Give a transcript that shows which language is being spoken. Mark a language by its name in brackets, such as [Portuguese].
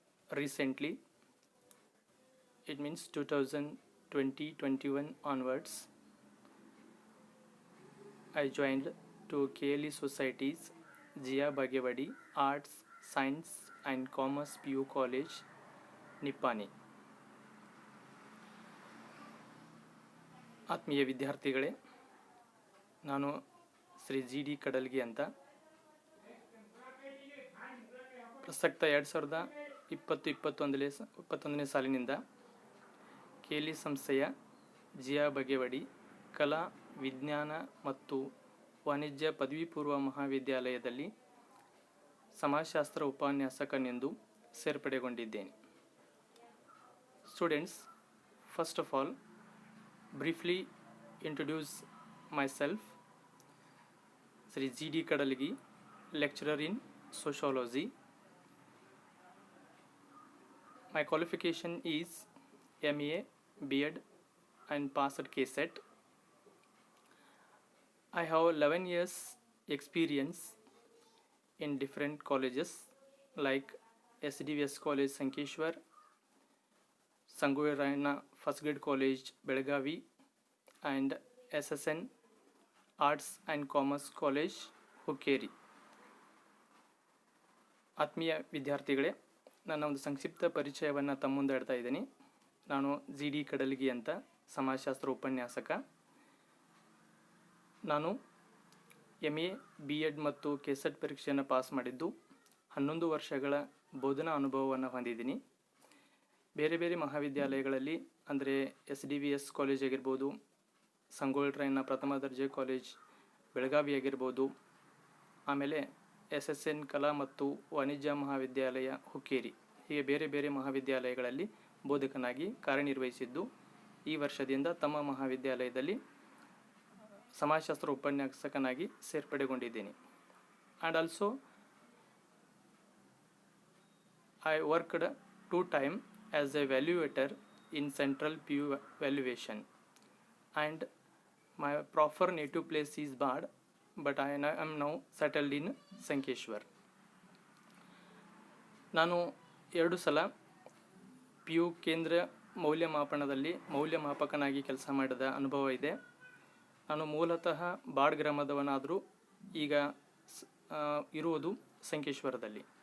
[English] Recently, it means 2020-21 onwards, I joined to KLE Society's Jia Bagewadi Arts, Science and Commerce PU College, Nippani. [Kannada] ಆತ್ಮೀಯ ವಿದ್ಯಾರ್ಥಿಗಳೇ, ನಾನು Shri G D ಕಡಲ್ಗಿ ಅಂತ. ಪ್ರಸಕ್ತ 2020-21ನೇ ಸಾಲಿನಿಂದ KLE ಸಂಸ್ಥೆಯ ಜಿಯಾ ಬಗೆವಡಿ ಕಲಾ ವಿಜ್ಞಾನ ಮತ್ತು ವಾಣಿಜ್ಯ ಪದವಿ ಪೂರ್ವ ಮಹಾವಿದ್ಯಾಲಯದಲ್ಲಿ ಸಮಾಜಶಾಸ್ತ್ರ ಉಪನ್ಯಾಸಕನೆಂದು ಸೇರ್ಪಡೆಗೊಂಡಿದ್ದೇನೆ. [English] Students, first of all, briefly introduce myself. Sri G.D. Kadalgi, lecturer in sociology. My qualification is MA, B.Ed and passed KCET. I have 11 years experience in different colleges like SDVS College Sankeshwar, Sangoirayana First Grade College Belagavi and SSN Arts and Commerce College Hukkeri. [Kannada] ಆತ್ಮೀಯ ವಿದ್ಯಾರ್ಥಿಗಳೇ, ನನ್ನ ಒಂದು ಸಂಕ್ಷಿಪ್ತ ಪರಿಚಯವನ್ನು ತಮ್ಮ ಮುಂದೆ ಇಡ್ತಾ ಇದ್ದೀನಿ. ನಾನು ಜಿ ಡಿ ಕಡಲ್ಗಿ ಅಂತ, ಸಮಾಜಶಾಸ್ತ್ರ ಉಪನ್ಯಾಸಕ. ನಾನು MA, B.Ed ಮತ್ತು KCET ಪರೀಕ್ಷೆಯನ್ನು ಪಾಸ್ ಮಾಡಿದ್ದು 11 ವರ್ಷಗಳ ಬೋಧನಾ ಅನುಭವವನ್ನು ಹೊಂದಿದ್ದೀನಿ. ಬೇರೆ ಬೇರೆ ಮಹಾವಿದ್ಯಾಲಯಗಳಲ್ಲಿ ಅಂದರೆ SDVS ಕಾಲೇಜ್ ಆಗಿರ್ಬೋದು, ಸಂಗೊಳ್ರಾಯಣ್ಣ ಪ್ರಥಮ ದರ್ಜೆ ಕಾಲೇಜ್ ಬೆಳಗಾವಿ ಆಗಿರ್ಬೋದು, ಆಮೇಲೆ SSN ಕಲಾ ಮತ್ತು ವಾಣಿಜ್ಯ ಮಹಾವಿದ್ಯಾಲಯ ಹುಕ್ಕೇರಿ, ಹೀಗೆ ಬೇರೆ ಬೇರೆ ಮಹಾವಿದ್ಯಾಲಯಗಳಲ್ಲಿ ಬೋಧಕನಾಗಿ ಕಾರ್ಯನಿರ್ವಹಿಸಿದ್ದು ಈ ವರ್ಷದಿಂದ ತಮ್ಮ ಮಹಾವಿದ್ಯಾಲಯದಲ್ಲಿ ಸಮಾಜಶಾಸ್ತ್ರ ಉಪನ್ಯಾಸಕನಾಗಿ ಸೇರ್ಪಡೆಗೊಂಡಿದ್ದೀನಿ. [English] And also I worked 2 times as a evaluator in Central PU Valuation, and my proper native place is Bad, but I am now settled in Sankeshwar. [Kannada] ನಾನು 2 ಸಲ PU ಕೇಂದ್ರ ಮೌಲ್ಯಮಾಪನದಲ್ಲಿ ಮೌಲ್ಯಮಾಪಕನಾಗಿ ಕೆಲಸ ಮಾಡಿದ ಅನುಭವ ಇದೆ. ನಾನು ಮೂಲತಃ ಬಾಡ್ ಗ್ರಾಮದವನಾದರೂ ಈಗ ಇರುವುದು ಸಂಕೇಶ್ವರದಲ್ಲಿ.